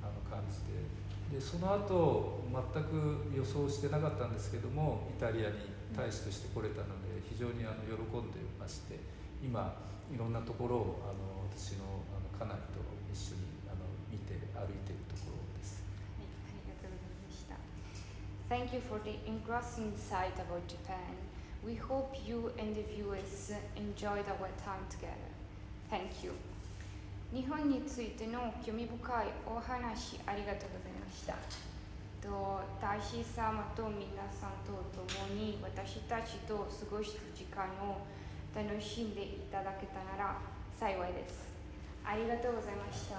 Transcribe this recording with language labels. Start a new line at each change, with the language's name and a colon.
Japanese: 感じて、でその後全く予想してなかったんですけども、イタリアに大使として来れたので非常に喜んでまして、今いろんなところを私の家内と一緒に見て歩いているところです。はい、ありがとうございました。
English: Thank you for the engrossing insight about Japan. We hope you and the viewers enjoyed our time together. Thank you.
Japanese: 日本についての興味深いお話ありがとうございました。大使様と皆さんと共に私たちと過ごした時間を楽しんでいただけたなら幸いです。ありがとうございました。